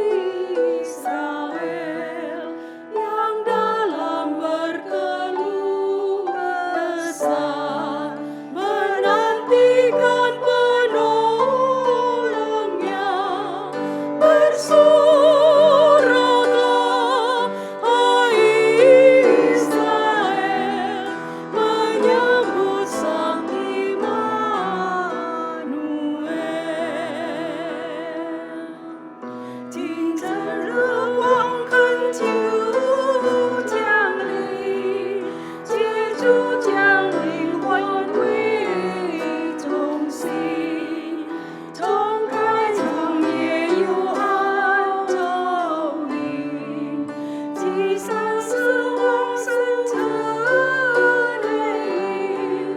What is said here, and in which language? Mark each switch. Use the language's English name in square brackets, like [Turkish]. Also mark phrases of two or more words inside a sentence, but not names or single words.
[Indonesian] Israel, yang dalam berkeluh kesah menantikan penolongnya. Bersoraklah, hai Israel, menyambut Sang Immanuel. [Chinese] 清晨日光恳求降临，借主降临换回中心，冲开长夜幽暗照明，击散死亡深沉黑影。